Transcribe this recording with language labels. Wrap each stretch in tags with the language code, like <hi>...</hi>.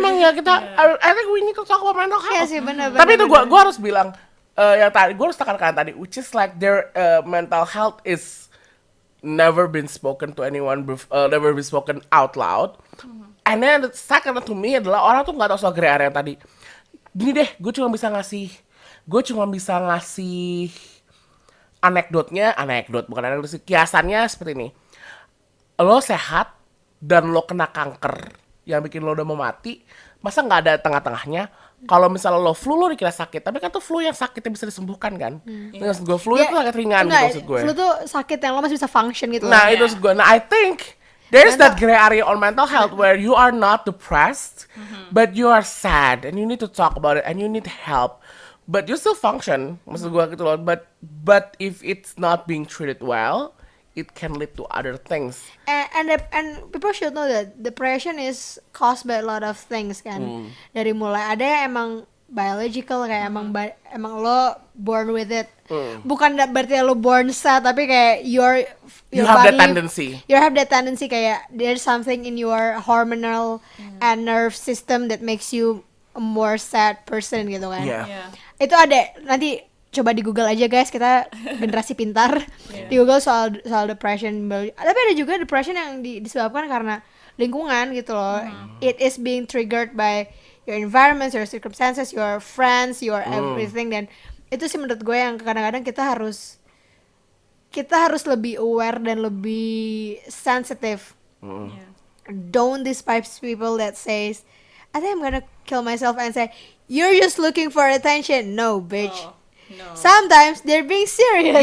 <id>emang ya kita,</id> <en>I think we need to talk about mental</en> <id>Iya</id> <en>health.</en> <id>sih, bener. Tapi itu gue harus bilang yang tadi gue harus tekankan tadi,</id> <en>which is like their mental health is never been spoken to anyone, never been spoken out loud. And then the second to me</en> <id>adalah orang tuh nggak tahu soal gray area yang tadi. Gini deh, gue cuma bisa ngasih anekdot bukan anekdot sih, kiasannya seperti ini. Lo sehat dan lo kena kanker yang bikin lo udah mau mati, masa nggak ada tengah-tengahnya? Kalau misalnya lo flu, lo dikira sakit, tapi kan tuh flu yang sakitnya bisa disembuhkan kan? Maksud gue flu itu sakit ringan gitu maksud gue. Flu tuh sakit yang lo masih bisa function gitu. Nah loh. itu maksud gue.</id> <en>Nah I think there's that gray area on mental health where you are not depressed, but you are sad and you need to talk about it and you need help, but you still function.</en> <id>Maksud gue gitu loh.</id> <en>But if it's not being treated well, it can lead to other things. And people should know that depression is caused by a lot of things kan.</en> <id>Dari mulai ada yang emang biological kayak emang lo</id> <en>born with it.</en> <id>Bukan berarti lo</id> <en>born sad</en> <id>tapi kayak your</id> <en>You have that body- tendency. You have that tendency kayak there's something in your hormonal and nerve system that makes you a more sad person</en> <id>gitu kan.</id> <en>Yeah.</en> <id>Iya. Itu ada, nanti coba di Google aja guys, kita generasi pintar. Di Google soal depression. Tapi ada juga depression yang disebabkan karena lingkungan gitu loh.</id> <en>It is being triggered by your environment, your circumstances, your friends, your everything.</en> <id>Dan itu sih menurut gue yang kadang-kadang kita harus lebih aware dan lebih sensitive. Iya.</id> <en>Don't despise people that says, I think I'm gonna kill myself, and say, you're just looking for attention. No, bitch. Oh, no. Sometimes they're being serious.</en>